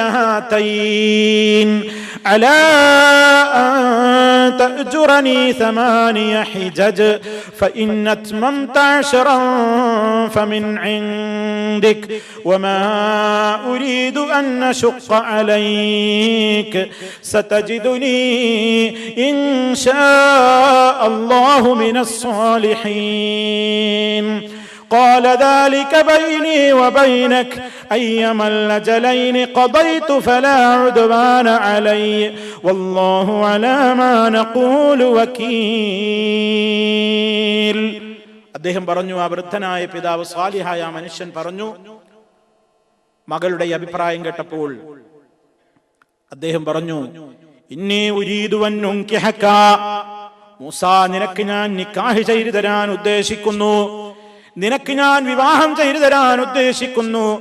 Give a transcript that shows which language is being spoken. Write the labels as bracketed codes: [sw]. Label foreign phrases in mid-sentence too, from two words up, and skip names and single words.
[ar] هاتين على أن تأجرني 8 حجج فإن أتممت 10 فمن عندك وما أريد أن أشق عليك ستجدني إن شاء الله من الصالحين. قال ذلك بيني وبينك أيما الأجلين قضيت فلا عدوان علي والله على ما نقول وكيل. [ml] അദ്ദേഹം പറഞ്ഞു, ആ വൃദ്ധനായ പിതാവ് സാലിഹായ മനുഷ്യൻ പറഞ്ഞു, മകളുടെ അഭിപ്രായം കേട്ടപ്പോൾ അദ്ദേഹം പറഞ്ഞു, [ar] إني أريد أن أنكحك, [ml] മൂസാ നിനക്ക് ഞാൻ നിക്കാഹ് ചെയ്തു തരാൻ ഉദ്ദേശിക്കുന്നു, നിനക്ക് ഞാൻ വിവാഹം ചെയ്തു തരാൻ ഉദ്ദേശിക്കുന്നു.